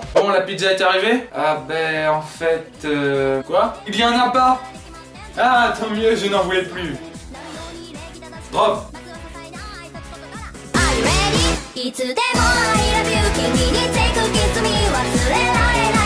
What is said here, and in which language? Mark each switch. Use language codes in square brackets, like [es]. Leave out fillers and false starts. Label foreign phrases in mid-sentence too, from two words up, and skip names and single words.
[fr] Bon, la pizza est arrivée? Ah ben, en fait... Quoi? Il y en a pas? Ah, tant mieux, je n'en voulais plus. Drop. [ja] いつでも [en] I love you [ja] 君に [en] take a kiss me [ja] 忘れない